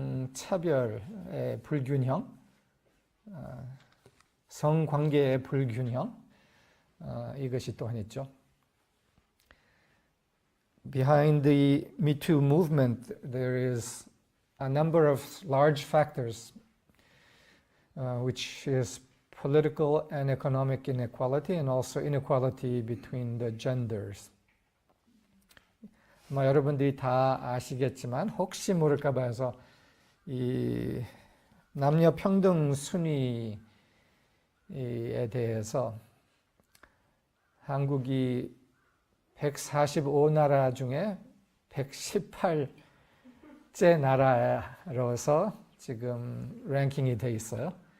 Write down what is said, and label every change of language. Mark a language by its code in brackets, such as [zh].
[ko] 성차별의 불균형, 성관계의 불균형, 이것이 또한 있죠. [en] Behind the Me Too movement, there is a number of large factors, which is political and economic inequality and also inequality between the genders. [ko] 아마 여러분들이 다 아시겠지만 혹시 모를까 봐서 이 남녀 평등 순위에 대해서 한국이 145나라 중에 118째 나라로서 지금 랭킹이 돼 있어요.